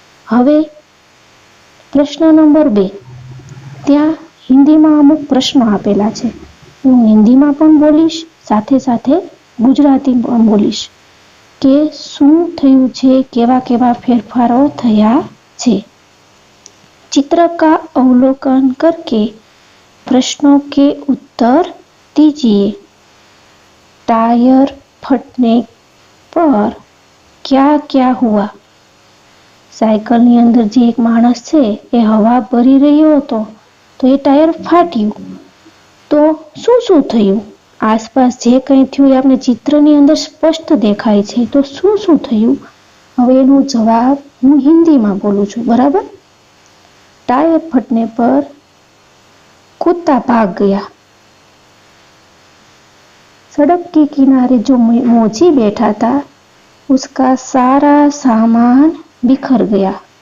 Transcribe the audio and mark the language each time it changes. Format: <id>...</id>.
<gu>હવે પ્રશ્ન નંબર 2, ત્યાં હિન્દીમાં અમુક પ્રશ્નો આપેલા છે, હું હિન્દીમાં પણ બોલીશ, સાથે સાથે ગુજરાતી પણ બોલીશ કે શું થયું છે, કેવા કેવા ફેરફારો થયા છે।</gu> <hi>चित्र का अवलोकन करके प्रश्नों के उत्तर दीजिए। टायर फटने पर क्या क्या हुआ?</hi> <gu>साइकलनी अंदर जे एक माणस छे ए हवा भरी रह्यो हतो तो ए टायर फाट्યું, तो શું શું થયું? આસપાસ જે કંઈ થયું એ આપણે ચિત્રની અંદર સ્પષ્ટ દેખાય છે, તો શું શું થયું? હવે એનો જવાબ હું હિન્દીમાં બોલું છું, બરાબર?</gu> <hi>टायर फटने पर कुत्ता भाग गया। सड़क के किनारे जो मोची बैठा था उसका सारा सामान बिखर गया।</hi>